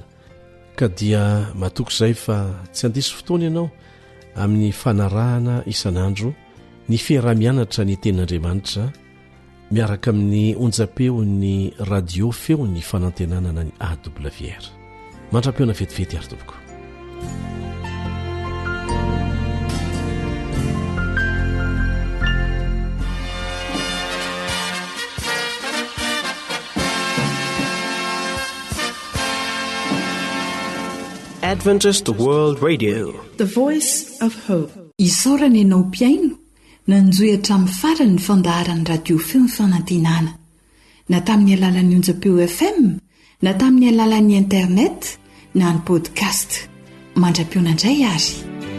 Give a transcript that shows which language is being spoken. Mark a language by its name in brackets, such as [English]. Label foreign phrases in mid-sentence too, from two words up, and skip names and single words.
[Malagasy] Ka dia matoko izay fa tsy andesy fotoana ianao amin'ny fanarahana isan'andro ny fiarah-mianatra ny tenin'Andriamanitra miaraka amin'ny onjapeo ny radio feo ny fanantenanana ny AWR. Mandra-peona vetivety ary tompoko. [English] Adventist World Radio, the voice of hope. [Malagasy] Isaorana ianao mpiaino nanjoy hatramin'ny farany ny fandaharany radio feo ny fanantenana, na tamin'ny alalan'ny onjapeo FM, na tamin'ny alalan'ny internet, na ny podcast. Mandra-peona indray ary.